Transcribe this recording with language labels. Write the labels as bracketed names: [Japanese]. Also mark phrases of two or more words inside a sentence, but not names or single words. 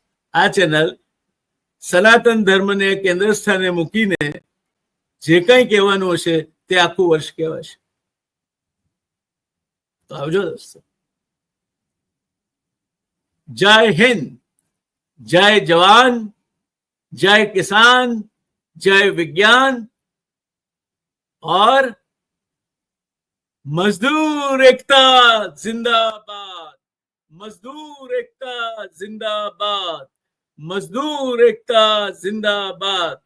[Gujarati] આ ચેનલ સનાતન ધર્મને કેન્દ્ર સ્થાને મૂકીને જે કંઈ કહેવાનું હશે તે આખું વર્ષ કહેવાશે. તો આવજો દોસ્તો. જય હિન્દ, જય જવાન, [Hindi] जय किसान, जय विज्ञान और मजदूर एकता जिंदाबाद, मजदूर एकता जिंदाबाद, मजदूर एकता जिंदाबाद.